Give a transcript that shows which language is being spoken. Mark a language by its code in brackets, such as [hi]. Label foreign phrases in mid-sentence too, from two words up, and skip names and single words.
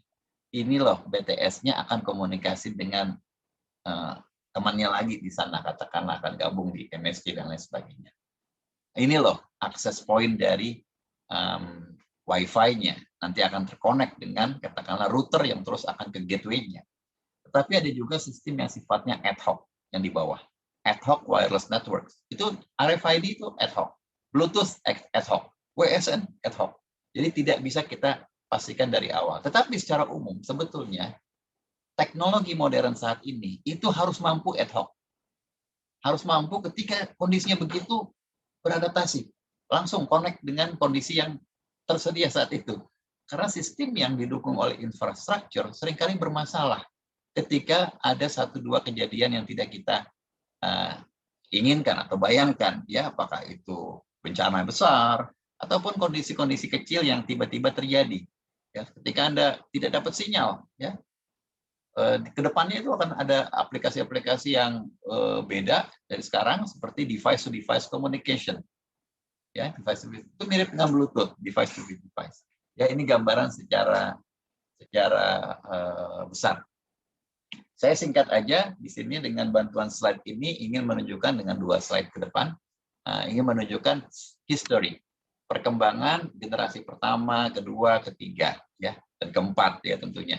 [id] Ini loh BTS-nya akan komunikasi dengan temannya lagi di sana, katakanlah akan gabung di MSC dan lain sebagainya. Ini loh akses point dari Wi-Fi-nya, nanti akan terkonek dengan katakanlah router yang terus akan ke gateway-nya. Tetapi ada juga sistem yang sifatnya [en] ad hoc [id] yang di bawah. [en] Ad hoc wireless networks. Itu RFID itu ad hoc. Bluetooth ad hoc. WSN ad hoc. [id] Jadi tidak bisa kita pastikan dari awal. Tetapi secara umum sebetulnya teknologi modern saat ini itu harus mampu [en] ad hoc. [id] Harus mampu ketika kondisinya begitu beradaptasi. Langsung connect dengan kondisi yang tersedia saat itu. Karena sistem yang didukung oleh infrastruktur seringkali bermasalah ketika ada 1-2 kejadian yang tidak kita inginkan atau bayangkan, ya apakah itu bencana besar ataupun kondisi-kondisi kecil yang tiba-tiba terjadi. Ya, ketika Anda tidak dapat sinyal, ya ke depannya itu akan ada aplikasi-aplikasi yang beda dari sekarang seperti [en] device to device communication. [id] Ya, [en] device to device [id] itu mirip dengan Bluetooth, [en] device to device. [id] Ya, ini gambaran secara besar. Saya singkat aja di sini dengan bantuan slide ini ingin menunjukkan dengan 2 slide ke depan, ingin menunjukkan history, perkembangan generasi pertama, kedua, ketiga, ya, dan keempat ya tentunya.